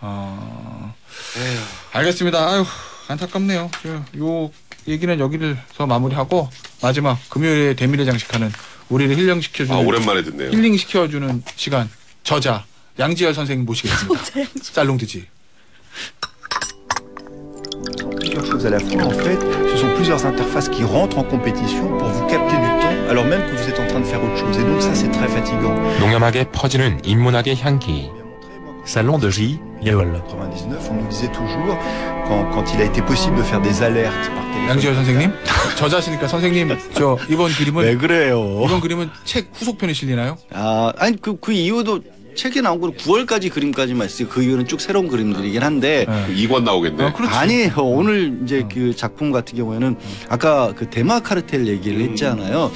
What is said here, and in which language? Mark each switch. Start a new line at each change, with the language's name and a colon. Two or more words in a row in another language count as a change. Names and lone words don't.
Korean: 알겠습니다. 아유 안타깝네요. 요 얘기는 여기서 마무리하고 마지막 금요일에 대미를 장식하는 우리를 힐링시켜주는 오랜만에 듣네요. 힐링시켜주는 시간 저자 양지열 선생님 모시겠습니다. 살롱드지.
French: Plusieurs choses à la fois, en fait, ce sont plusieurs interfaces qui rentrent en compétition pour vous capter du temps, alors même que vous êtes en train de faire autre chose. Et donc ça, c'est très fatigant.
Korean: 농염하게 퍼지는 인문학의 향기. Salon de J.
French: En 99, on nous disait toujours, quand il a été possible de faire des alertes par téléphone.
Korean: 양지열 선생님 저자시니까 선생님 저 이번 그림은 왜 그래요? 이번 그림은 책 후속편에 실리나요? 아니 그 이후도 책에 나온 건 9월까지 그림까지만 있어요. 그 이후는 쭉 새로운 그림들이긴 한데. 2권 나오겠네. 아니에요. 오늘 이제 그 작품 같은 경우에는 아까 그 대마 카르텔 얘기를 했잖아요.